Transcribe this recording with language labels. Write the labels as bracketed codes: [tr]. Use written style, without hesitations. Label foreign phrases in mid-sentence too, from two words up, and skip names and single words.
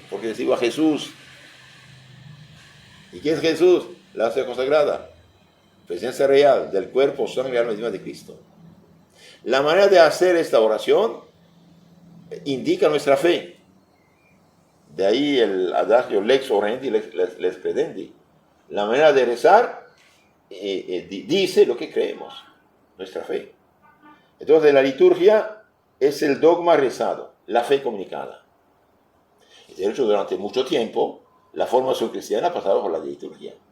[es] Porque recibo a Jesús. ¿Y quién es Jesús? La hostia consagrada. Presencia real del cuerpo, sangre y alma misma de Cristo. La manera de hacer esta oración indica nuestra fe. De ahí el adagio [la] lex orandi, lex credendi. [es] La manera de rezar dice lo que creemos, nuestra fe. Entonces la liturgia es el dogma rezado, la fe comunicada. De hecho, durante mucho tiempo, la formación cristiana ha pasado por la liturgia.